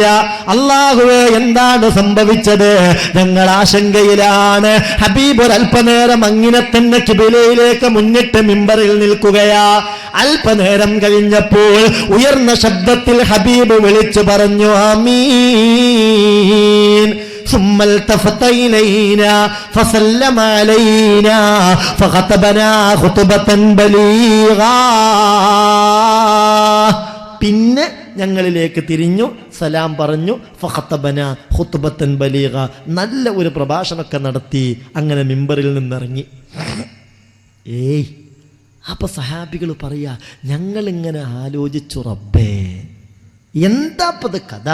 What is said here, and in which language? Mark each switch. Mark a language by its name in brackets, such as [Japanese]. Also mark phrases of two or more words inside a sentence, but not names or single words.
[Malayalam] അല്ലാഹുവേ, എന്താണ് സംഭവിച്ചത്? ഞങ്ങൾ ആശങ്കയിലാണ്. ഹബീബ് ഒരല്പനേരം അങ്ങനെ തന്നെ കിബിലയിലേക്ക് മുന്നിട്ട് മിമ്പറിൽ നിൽക്കുകയാ. അല്പനേരം കഴിഞ്ഞപ്പോൾ ഉയർന്ന ശബ്ദത്തിൽ ഹബീബ് വിളിച്ചു പറഞ്ഞു, ആമീൻ. [Arabic] ثم التفت إلينا فسلم علينا فخطبنا خطبة بليغا. [Malayalam] പിന്നെ ഞങ്ങളിലേക്ക് തിരിഞ്ഞു, സലാം പറഞ്ഞു. [Arabic] فخطبنا خطبة بليغة, [Malayalam] നല്ല ഒരു പ്രഭാഷണമൊക്കെ നടത്തി. അങ്ങനെ മിമ്പറിൽ നിന്നിറങ്ങി. അപ്പൊ സഹാബികൾ പറയാ, ഞങ്ങളിങ്ങനെ ആലോചിച്ചു, റബ്ബേ എന്താപ്പത് കഥ?